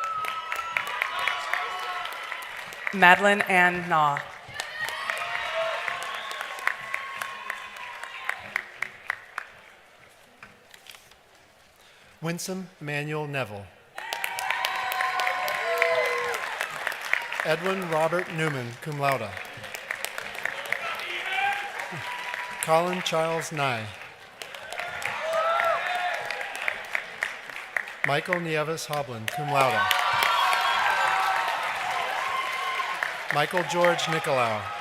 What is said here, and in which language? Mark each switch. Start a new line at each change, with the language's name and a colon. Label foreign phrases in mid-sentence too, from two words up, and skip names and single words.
English: Madeline Ann Naw. Winsome Emmanuel Neville. Edwin Robert Newman,
Latin: cum laude.
English: Colin Charles Nye. Michael Nieves Hoblin,
Latin: cum laude.
English: Michael George Nicolau.